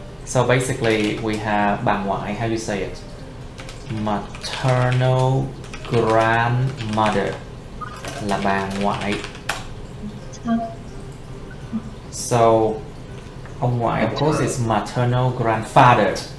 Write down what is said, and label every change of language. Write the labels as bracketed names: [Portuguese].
[English] So basically we have bà ngoại, how you say it? [Vietnamese] Maternal grandmother là bà ngoại. [English] So ông ngoại of course is maternal grandfather.